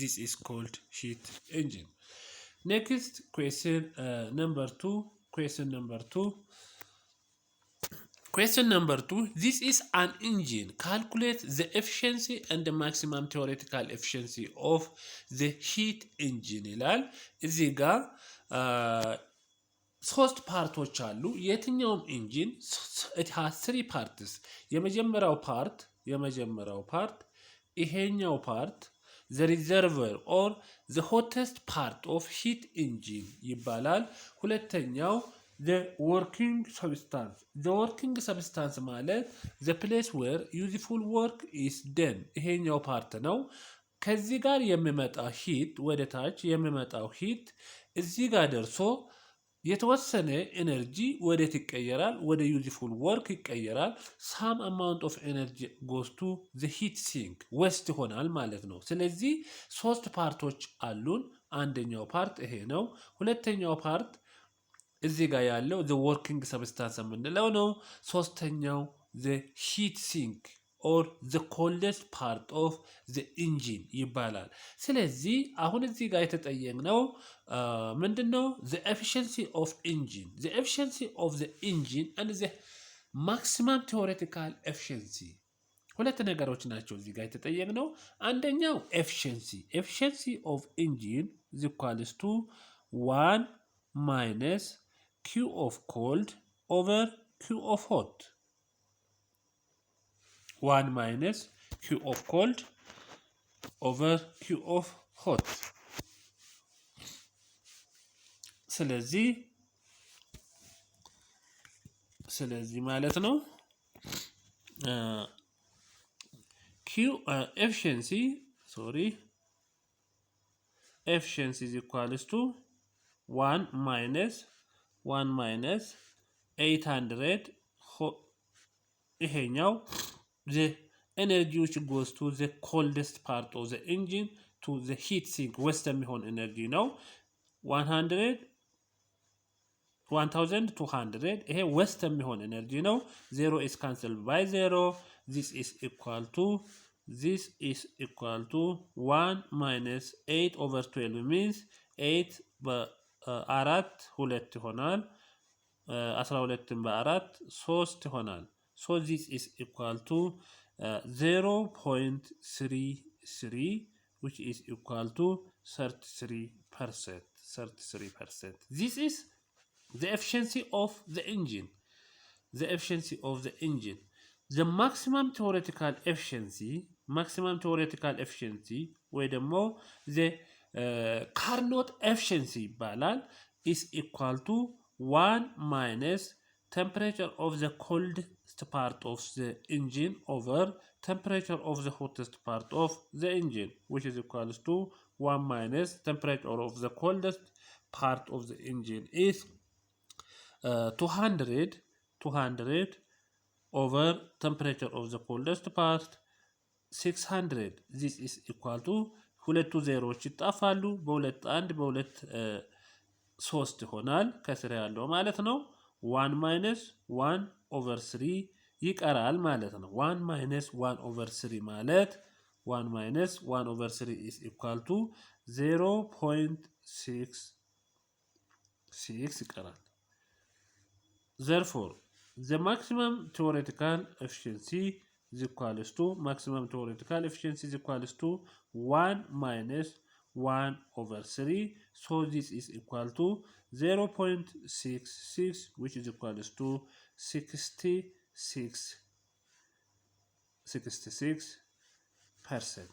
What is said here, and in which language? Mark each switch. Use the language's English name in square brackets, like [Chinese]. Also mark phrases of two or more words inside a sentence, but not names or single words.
[English] Next question number 2. Question number 2. This is an engine. Calculate the efficiency and the maximum theoretical efficiency of the heat engine [Amharic] ይላል። እዚህ ጋር ሶስት ፓርቶች አሉ። የትኛውም ኢንጂን [English] it has 3 parts። [Amharic] የመጀመሪያው ፓርት ይሄኛው ፓርት the [English] reservoir or the hottest part of heat engine [Amharic] ይባላል። ሁለተኛው [English] the working substance [Amharic] ማለት [English] the place where useful work is done [Amharic] ይሄኛው ፓርት ነው። ከዚህ ጋር የሚመጣው ሂት ወደ ታች የሚመጣው ሂት እዚህ ጋር ደርሶ የተወሰነ ኤነርጂ ወዴት ይቀየራል? ወደ [English] useful work [Amharic] ይቀየራል። [English] some amount of energy goes to the heat sink [Amharic] ዌስት ይሆናል ማለት ነው። ስለዚህ 3 ፓርቶች አሉን። አንደኛው ፓርት ይሄ ነው። ሁለተኛው ፓርት እዚህ ጋር ያለው [English] the working substance [Amharic] የምንለው ነው። ሶስተኛው [English] the heat sink or the coldest part of the engine [Amharic] ይባላል። ስለዚህ አሁን እዚህ ጋር የተጠየቅነው ምንድነው? [English] the efficiency of the engine and the maximum theoretical efficiency [Amharic] ሁለት ነገሮች ናቸው እዚህ ጋር የተጠየቅነው። አንደኛው [English] efficiency of engine is equals to 1 minus Q of cold over Q of hot. 1 minus Q of cold over Q of hot. [Amharic] ስለዚህ ማለት ነው [English] Q efficiency is equals to 1 minus 800 ይሄኛው energy which goes to the coldest part of the engine to the heat sink [Amharic] ውስጥ የሚሆን [English] energy ነው 1200 [Amharic] ይሄ ውስጥ የሚሆን energy ነው [English] 0 is cancelled by 0 this is equal to 1 minus 8 over 12 means 8 [Amharic] በ4 2 ይሆናል 12 በ4 3 ይሆናል [English] so this is equal to 0.33 which is equal to 33%. This is the efficiency of the engine. The maximum theoretical efficiency [Amharic] ወይ ደግሞ [English] the Carnot efficiency ይባላል is equal to 1 minus temperature of the coldest part of the engine over temperature of the hottest part of the engine, which is equals to 1 minus temperature of the coldest part of the engine is 200 over temperature of the coldest part 600. This is equal to [Amharic] ሁለቱ ዜሮዎች ይጣፋሉ በሁለት አንድ በሁለት 3 ይሆናል ከስር ያለው ማለት ነው [English] 1 minus 1 over 3 [Amharic] ይቀራል ማለት ነው [English] 1 minus 1 over 3 [Amharic] ማለት [English] 1 minus 1 over 3 is equal to 0.66 ይቀራል therefore the maximum theoretical efficiency is equals to 1 minus 1 over 3 so this is equal to 0.66 which is equals to 66%.